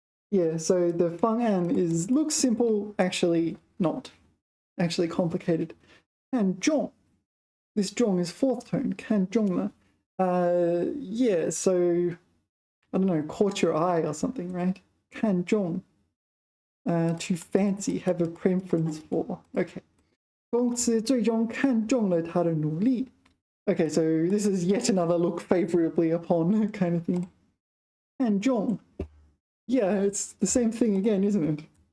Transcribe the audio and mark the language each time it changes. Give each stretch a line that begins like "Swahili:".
English: Yeah, so the 方案 looks simple, actually not. Actually complicated. 看重 this 重 is fourth tone.
Chinese: 看重了.
English: Yeah, so I don't know, caught your eye or something, right? 看重 to fancy, have a preference for. Okay.
Chinese: 公司最终看中了他的努力.
English: Okay, so this is yet another look favorably upon kind of thing.
Chinese: 看重.
English: Yeah, it's the same thing again, isn't it?